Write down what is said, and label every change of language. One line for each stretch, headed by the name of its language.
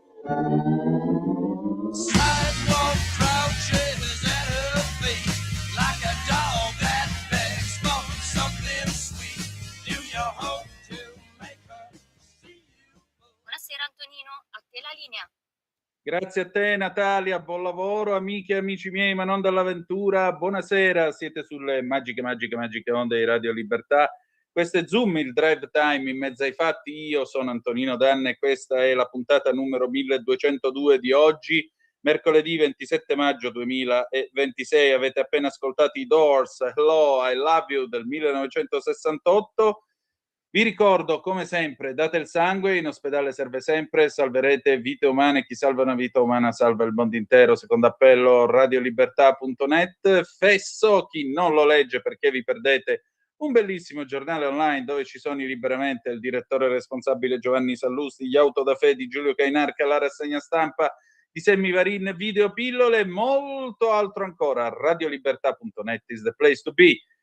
English: Sidewalk crouches at her feet, like a dog that begs for something sweet. Do you hope to make her see you?
Italian: Buonasera Antonino, a te la linea. Grazie a te Natalia, buon lavoro amiche e amici miei, ma non dall'avventura, buonasera, siete sulle magiche onde di Radio Libertà. Questo è Zoom, il drive time in mezzo ai fatti. Io sono Antonino Danna e questa è la puntata numero 1202 di oggi, mercoledì 27 maggio 2026. Avete appena ascoltato i Doors, Hello, I Love You del 1968. Vi ricordo, come sempre, date il sangue, in ospedale serve sempre, salverete vite umane, chi salva una vita umana salva il mondo intero, secondo appello radiolibertà.net. Fesso, chi non lo legge perché vi perdete un bellissimo giornale online dove ci sono liberamente il direttore responsabile Giovanni Sallusti, gli Autodafé di Giulio Cainarca, la rassegna stampa di Sammy Varin, video pillole e molto altro ancora.
English: Radiolibertà.net is the place to be.